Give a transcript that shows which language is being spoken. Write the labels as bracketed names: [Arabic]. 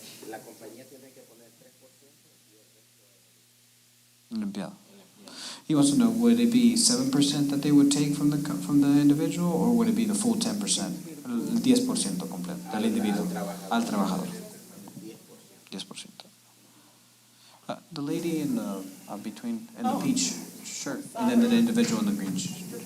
[Spanish] la compañía tiene que poner 3% y el resto El empleado. [English] He wants to know, would it be 7% that they would take from the individual, or would it be the full 10%? [Spanish] El 10% completo del individuo al trabajador. 10%. [English] The lady in the between in the peach shirt, and then the individual in the green shirt.